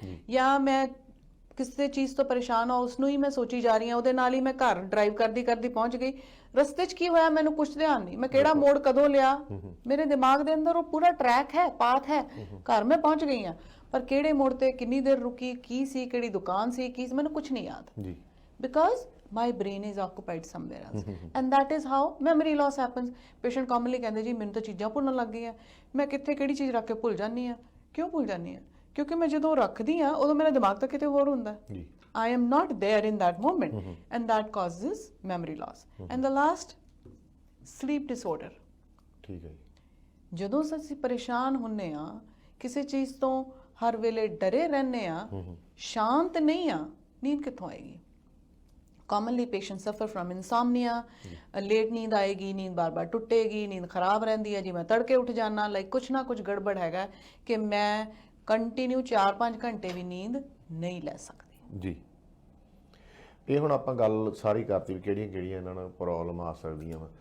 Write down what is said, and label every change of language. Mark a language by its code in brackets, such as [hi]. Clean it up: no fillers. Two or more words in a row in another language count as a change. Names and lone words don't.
[pa] ਜਾਂ ਮੈਂ ਕਿਸੇ ਚੀਜ਼ ਤੋਂ ਪਰੇਸ਼ਾਨ ਹਾਂ, ਉਸ ਨੂੰ ਹੀ ਮੈਂ ਸੋਚੀ ਜਾ ਰਹੀ ਹਾਂ, ਉਹਦੇ ਨਾਲ ਹੀ ਮੈਂ ਘਰ ਡਰਾਈਵ ਕਰਦੀ ਕਰਦੀ ਪਹੁੰਚ ਗਈ, ਰਸਤੇ 'ਚ ਕੀ ਹੋਇਆ ਮੈਨੂੰ ਕੁਝ ਧਿਆਨ ਨਹੀਂ, ਮੈਂ ਕਿਹੜਾ ਮੋੜ ਕਦੋਂ ਲਿਆ, ਮੇਰੇ ਦਿਮਾਗ ਦੇ ਅੰਦਰ ਉਹ ਪੂਰਾ ਟਰੈਕ ਹੈ, ਪਾਥ ਹੈ, ਘਰ ਮੈਂ ਪਹੁੰਚ ਗਈ ਹਾਂ, ਪਰ ਕਿਹੜੇ ਮੋੜ ਤੇ ਕਿੰਨੀ ਦੇਰ ਰੁਕੀ, ਕੀ ਸੀ, ਕਿਹੜੀ ਦੁਕਾਨ ਸੀ, ਕੀ ਮੈਨੂੰ ਕੁਝ ਨਹੀਂ ਯਾਦ, [en] because my brain is occupied somewhere else, and that is how memory loss happens. Patient commonly [pa] ਕਹਿੰਦੇ ਜੀ ਮੈਨੂੰ ਤਾਂ ਚੀਜ਼ਾਂ ਭੁੱਲਣ ਲੱਗ ਗਈਆਂ, ਮੈਂ ਕਿੱਥੇ ਕਿਹੜੀ ਚੀਜ਼ ਰੱਖ ਕੇ ਭੁੱਲ ਜਾਂਦੀ ਆ। ਕਿਉਂ ਭੁੱਲ ਜਾਂਦੀ ਆ? ਕਿਉਂਕਿ ਮੈਂ ਜਦੋਂ ਰੱਖਦੀ ਆ ਉਦੋਂ ਮੇਰਾ ਦਿਮਾਗ ਤਾਂ ਕਿਤੇ ਹੋਰ ਹੁੰਦਾ, [en] I am not there in that moment, and that causes memory loss. And the last, sleep disorder. [pa] ਠੀਕ ਹੈ, ਜਦੋਂ ਅਸੀਂ ਪਰੇਸ਼ਾਨ ਹੁੰਨੇ ਆ, ਕਿਸੇ ਚੀਜ਼ ਤੋਂ ਹਰ ਵੇਲੇ ਡਰੇ ਰਹਿੰਦੇ ਆ, ਸ਼ਾਂਤ ਨਹੀਂ ਆ, ਨੀਂਦ ਕਿੱਥੋਂ ਆਏਗੀ? [en] Commonly patients suffer from insomnia, late [pa] ਨੀਂਦ ਆਏਗੀ, ਨੀਂਦ ਬਾਰ-ਬਾਰ ਟੁੱਟੇਗੀ, ਨੀਂਦ ਖਰਾਬ ਰਹਿੰਦੀ ਹੈ ਜੀ, ਮੈਂ ਤੜਕੇ ਉੱਠ ਜਾਣਾ, ਲਾਈਕ ਕੁਛ ਨਾ ਕੁਛ ਗੜਬੜ ਹੈਗਾ ਕਿ ਮੈਂ ਕੰਟੀਨਿਊ 4-5 ਘੰਟੇ ਵੀ ਨੀਂਦ ਨਹੀਂ ਲੈ ਸਕਦੀ। ਜੀ, ਇਹ ਹੁਣ ਆਪਾਂ ਗੱਲ ਸਾਰੀ ਕਰਤੀ ਵੀ ਕਿਹੜੀਆਂ ਇਹਨਾਂ ਨਾਲ ਪ੍ਰੋਬਲਮ ਆ ਸਕਦੀਆਂ ਵਾ।